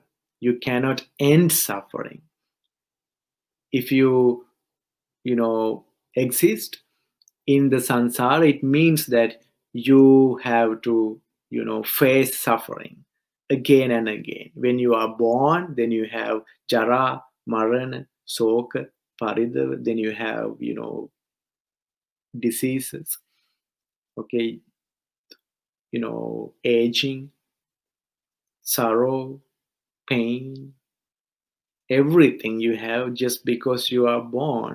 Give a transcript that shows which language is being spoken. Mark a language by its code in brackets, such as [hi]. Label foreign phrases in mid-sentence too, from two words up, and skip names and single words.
[en] You cannot end suffering. If exist in the sansara, it means that you have to face suffering again and again. When you are born, then you have [pi] jara, marana, soka, paridava, [en] then you have diseases, okay, aging, sorrow, pain, everything you have just because you are born.